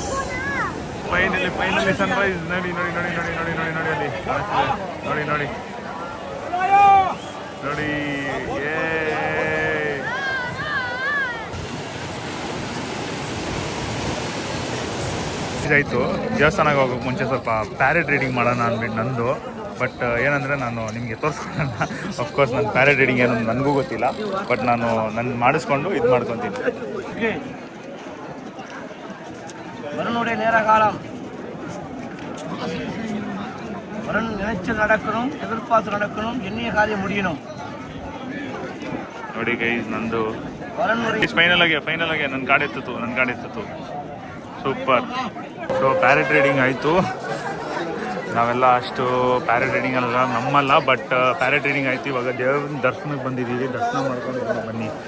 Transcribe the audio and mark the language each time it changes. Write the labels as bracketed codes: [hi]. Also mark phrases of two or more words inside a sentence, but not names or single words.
[en] finally sunrise. [kn] ನೋಡಿ ಅಲ್ಲಿ ನೋಡಿ ಇದಾಯಿತು. ದೇವಸ್ಥಾನಕ್ಕೆ ಹೋಗೋಕೆ ಮುಂಚೆ ಸ್ವಲ್ಪ [en] parrot reading [kn] ಮಾಡೋಣ ಅಂದ್ಬಿಟ್ಟು ನಂದು. ಬಟ್ ಏನಂದರೆ ನಾನು ನಿಮಗೆ ತೋರಿಸ್ಕೊಳ್ಳೋಣ. [en] of course [kn] ನನ್ನ [en] parrot reading [kn] ಏನು ನನಗೂ ಗೊತ್ತಿಲ್ಲ, ಬಟ್ ನಾನು ಮಾಡಿಸ್ಕೊಂಡು ಇದು ಮಾಡ್ಕೊತೀನಿ. [ta] வரனுடைய நேர காலம் வரன் நினைச்சு நடக்கணும், எதிர்பார்த்து நடக்கணும், எண்ணிய காரியம் முடியணும். [kn] ನೋಡಿ ಗೈಸ್, ನಂದು ಫೈನಲ್ ಆಗಿ ನನ್ನ ಗಾಡಿ ಎತ್ತಿತು. ಸೂಪರ್. ಸೊ [en] parrot reading [kn] ಆಯಿತು. ನಾವೆಲ್ಲ ಅಷ್ಟು [en] parrot reading [kn] ನಮ್ಮಲ್ಲ, ಬಟ್ [en] parrot reading [kn] ಆಯಿತು. ಇವಾಗ ದೇವ್ರ ದರ್ಶನಕ್ಕೆ ಬಂದಿದ್ದೀವಿ. ದರ್ಶನ ಮಾಡ್ಕೊಂಡು ಬನ್ನಿ.